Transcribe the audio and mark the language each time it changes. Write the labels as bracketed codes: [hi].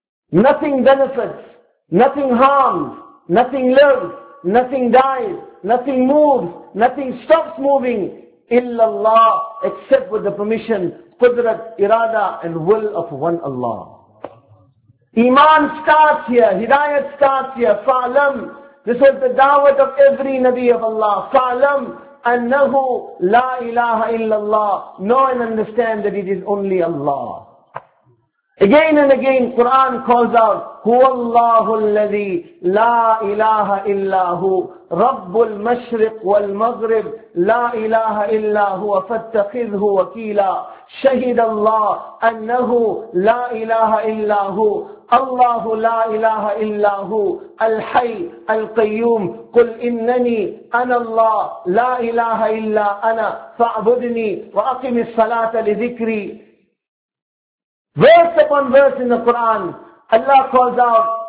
[en] Nothing benefits, nothing harms, nothing lives, nothing dies, nothing moves, nothing stops moving, illallah, except with the permission, qudrat, irada and will of one Allah. Iman starts here, hidayat starts here, fa'lam. This was the da'wat of every Nabi of Allah. [ar] Fa'lam, annahu la ilaha illallah. [en] Know and understand that it is only Allah. Again and again, Quran calls out, [ar] هُوَ اللَّهُ الَّذِي لَا إِلَٰهَ إِلَّا هُوَ رَبُّ الْمَشْرِقِ وَالْمَغْرِبِ لَا إِلَٰهَ إِلَّا هُوَ فَاتَّخِذْهُ وَكِيلًا شَهِدَ اللَّهُ أَنَّهُ لَا إِلَٰهَ إِلَّا هُوَ اللَّهُ لَا إِلَٰهَ إِلَّا هُوَ الْحَيُّ الْقَيُّومُ قُلْ إِنَّنِي أَنَا اللَّهُ لَا إِلَٰهَ إِلَّا أَنَا فَاعْبُدْنِي وَأَقِمِ الصَّلَاةَ لِذِكْرِي. [en] Verse upon verse in the Quran, Allah calls out,